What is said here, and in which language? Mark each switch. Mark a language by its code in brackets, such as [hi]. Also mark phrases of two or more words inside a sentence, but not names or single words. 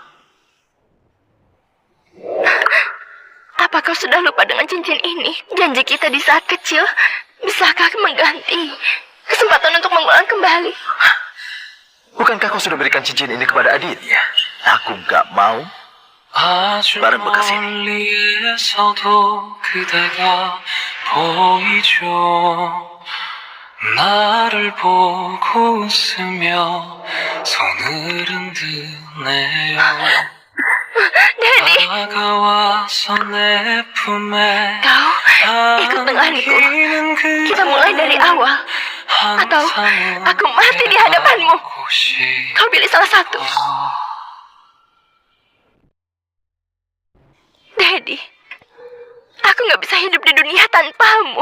[id] Apa kau sudah lupa dengan cincin ini? Janji kita di saat kecil. Bisakah mengganti kesempatan untuk mengulang kembali? Bukankah kau sudah berikan cincin ini kepada Aditya? Aku gak mau barang bekas ini. [ko] 나를 보고 웃으며 손을 흔드네요. [id] Dedi, [ko] 다가와서 내 품에 [id] kau ikut denganku. Kita mulai dari awal. Atau aku mati di hadapanmu. Kau pilih salah satu. Dedi, aku gak bisa hidup di dunia tanpamu.